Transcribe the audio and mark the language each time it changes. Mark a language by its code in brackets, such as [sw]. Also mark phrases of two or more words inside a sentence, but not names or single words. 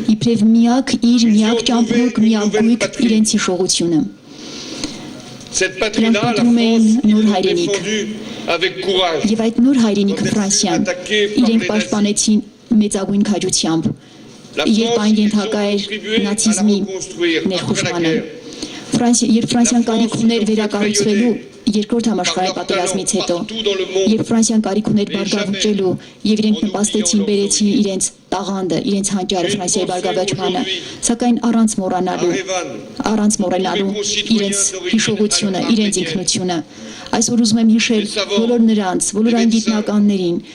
[fr] Ils y ont trouvé une nouvelle patrie. Cette patrie-là, la France, ils l'ont défendue avec courage. Attaquée par les nazis. La France, ils ont contribué à la reconstruire après la guerre. [hy] Երբ Ֆրանսիան կարիք ուներ վերակառուցվելու երկրորդ համաշխարհային պատերազմից հետո, երբ Ֆրանսիան կարիք ուներ բարգավաճելու եւ իրենք նպաստեցին, բերեցին իրենց տաղանդը, իրենց հանճարը Ֆրանսիայի բարգավաճմանը, սակայն առանց մոռանալու իրենց հիշողությունը, իրենց ինքնությունը։ Այսօր ուզում եմ հիշել բոլոր նրանց, բոլոր այն գիտնականներին,